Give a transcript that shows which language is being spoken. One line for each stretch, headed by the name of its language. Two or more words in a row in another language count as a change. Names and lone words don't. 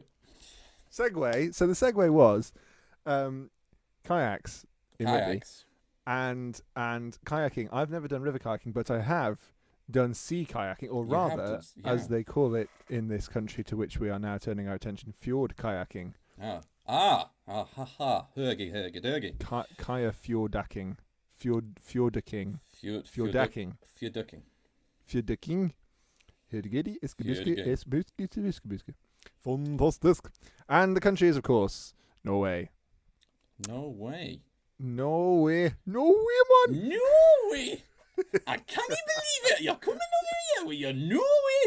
English: Segue. So the segue was kayaks in Whitby and kayaking. I've never done river kayaking, but I have done sea kayaking, or rather, as they call it in this country to which we are now turning our attention, fjord kayaking. Hurgy, durgy. Kaya fjordaking. Fjordaking. Fjordaking. Fantastisk. And the country is, of course, Norway. Norway, man. Norway. I can't believe it. You're coming over here with your Norway.